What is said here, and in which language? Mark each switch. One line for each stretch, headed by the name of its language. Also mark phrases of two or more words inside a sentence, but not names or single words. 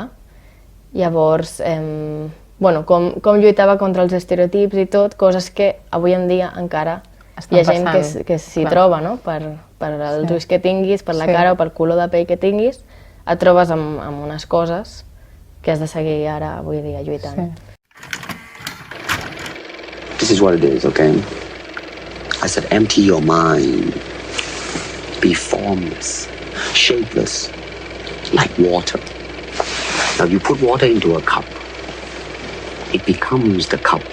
Catalan: Llavors, com lluitava contra els estereotips i tot, coses que avui en dia encara hi ha gent que s'hi troba, no? Per els ulls que tinguis, per la cara o pel color de pell que tinguis, et trobes amb unes coses que has de seguir ara, avui dia, lluitant.
English: This is what it is, okay? I said, empty your mind. Be formless. Shapeless, like water. Now you put water into a cup, it becomes the cup.